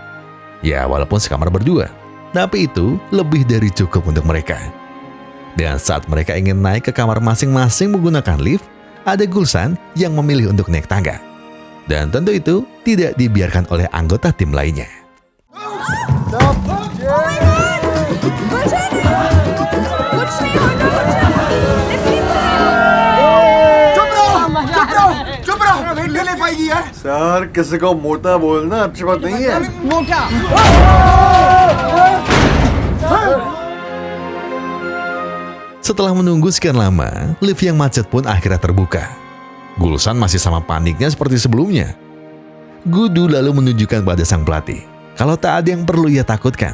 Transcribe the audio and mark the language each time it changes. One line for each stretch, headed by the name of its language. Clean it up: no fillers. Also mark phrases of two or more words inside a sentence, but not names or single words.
Indonesian: Ya, walaupun sekamar berdua, tapi itu lebih dari cukup untuk mereka. Dan saat mereka ingin naik ke kamar masing-masing menggunakan lift, ada Gulsan yang memilih untuk naik tangga. Dan tentu itu tidak dibiarkan oleh anggota tim lainnya.
Hindi: सर किसी को मोटा बोलना अच्छी बात नहीं है मोटा
Indonesian: Setelah menunggu sekian lama, lift yang macet pun akhirnya terbuka. Gulsan masih sama paniknya seperti sebelumnya. Gudu lalu menunjukkan pada sang pelatih kalau tak ada yang perlu ia takutkan.